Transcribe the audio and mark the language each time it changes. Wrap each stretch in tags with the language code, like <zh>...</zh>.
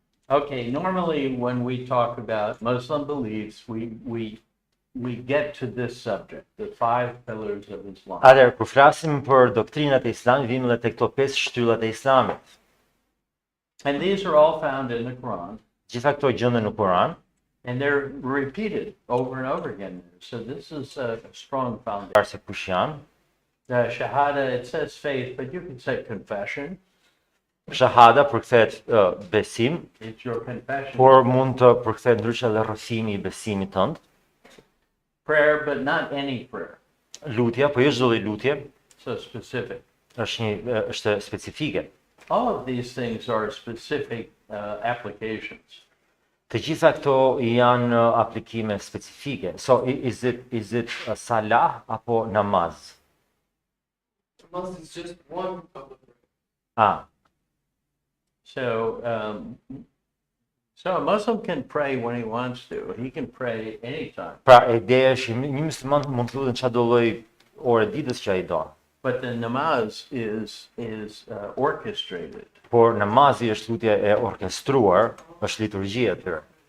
<en>Okay, normally when we talk about Muslim beliefs, we get to this subject, the 5 pillars of Islam.</en> <sq>Atëherë, kur flasim për doktrinat e Islamit, vim edhe tek këto 5 shtyllat e Islamit.</sq> <en>And these are all found in the Quran,</en> <sq>Gjitha këto gjenden në Kur'an,</sq> <en>and they're repeated over and over again. So this is a strong foundation.</en> <sq>parë se kush janë.</sq> <en>Shahada, it says faith, but you can say confession.</en> <sq>Shahada përkthehet besim,</sq> <en>It's your confession.</en> <sq>por mund të përkthehet ndryshe edhe rrëfimi I besimit tënd.</sq> <en>Prayer, but not any prayer.</en> <sq>Lutja, po jo çdo lloj lutje,</sq> <en>So specific.</en> <sq>është specifike.</sq> <en>All of these things are specific applications.</en> <sq>Të gjitha këto janë aplikime specifike.</sq> <en>So is it a salah apo namaz? Namaz is just one of the Ah, So, so a Muslim can pray when he wants to. He can pray anytime.</en> <sq>pra ideja është një musliman mund të lutet çdo lloj ore ditës që ai do.</sq> <en>But the namaz is orchestrated.</en> <sq>Por namazi është lutje e orkestruar, është liturgjia e tyre.</sq>